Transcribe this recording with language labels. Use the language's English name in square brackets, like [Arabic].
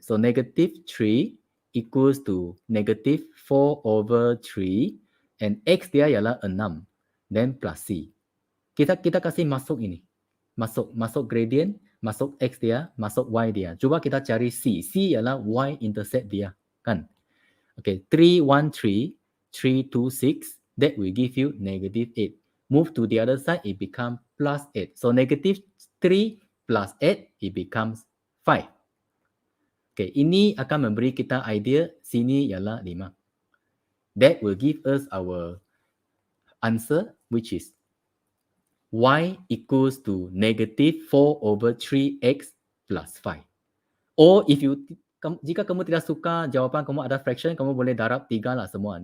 [English] So negative 3 equals to negative 4/3. [Malay] And X dia ialah 6. [English] Then plus C. [Malay] Kita kasih masuk ini. Masuk gradient, masuk X dia, masuk Y dia. Cuba kita cari C. C ialah Y-intercept dia, kan? [English] Okay, 3, 1, 3, 3, 2, 6. That will give you negative 8. Move to the other side, it becomes plus 8. So negative 3 plus 8, it becomes 5. [Malay] Okay, ini akan memberi kita idea sini ialah 5. [English] That will give us our answer, which is Y equals to negative 4/3x plus 5. Or if you, [Malay] jika kamu tidak suka jawapan kamu ada fraction, kamu boleh darab 3 lah semua.